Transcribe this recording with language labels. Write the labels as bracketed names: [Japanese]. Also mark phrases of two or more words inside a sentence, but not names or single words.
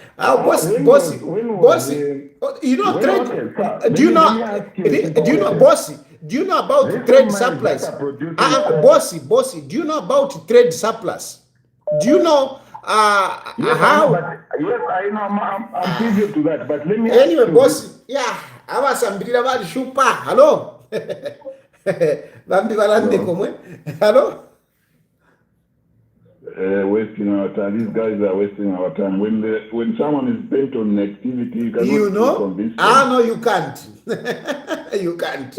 [English] bossy, do you know about trade surplus? Bossy, do you know about trade surplus? Do you know how? Yes, I know. I'm privy to that. But let me anyway, bossy, [Bemba] abasambirira bali shupa. [English] Hello. Hello. Wasting our time. These guys are wasting our time. When someone is bent on an activity, you cannot convince them. No, you can't. You can't.